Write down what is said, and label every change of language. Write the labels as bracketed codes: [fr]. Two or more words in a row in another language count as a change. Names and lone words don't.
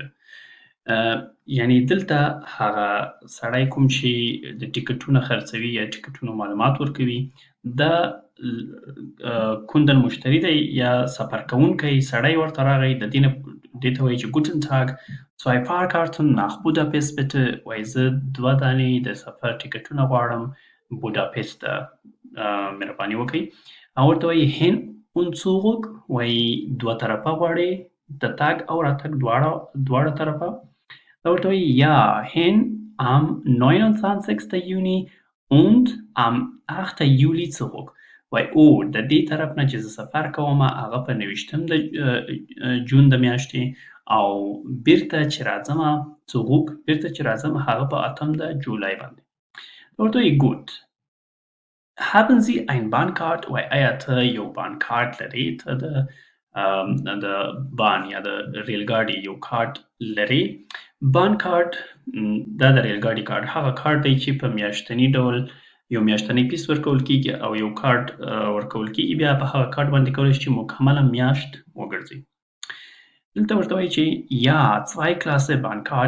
[ps] یعنی دلته هغه سړی کوم چې د ټیکټونه خرڅوي یا ټیکټونو معلومات ورکوي، دا کوندن مشتری دی یا سفر کوونکی سړی ورته راغی، د دې ته وایي چې [de] Guten Tag 2 Fahrkarten nach Budapest bitte. [ps] وایي زه 2 دانې د سفر ټیکټونه غواړم بوداپست ته، مهرباني وکړئ. او ورته وایي [de] hin und zurück، [ps] وایي 2 طرفه غواړي، د تګ او راتګ دواړه طرفه. دا ورته وایي [de] ja hin am 29. Juni und am 8. Juli zurück. [ps] وایي او د دې طرف نه چې زه سفر کوم هغه په 29 د جون د میاشتې، او بیرته چې راځم zurück بیرته چې راځم هغه په 8 د جولای باندې. دا ورته وایي [de] gut. haben Sie ein Bahncard [ps] وای آیا ته یو بانکارت لري ته د بان یا د ریلګاډي یو کارت لري بانکارت دا د ریلګاډي کارت هغه کارت دی چې په میاشتني ډول یو میاشتنی فیس ورکول کیږي او یو کارت ورکول کیږي بیا په هغه کارت باندې کولی شي چې مکمله میاشت وګرځي دلته ورته وایي چې یا [de] Zweiklasse Bahncard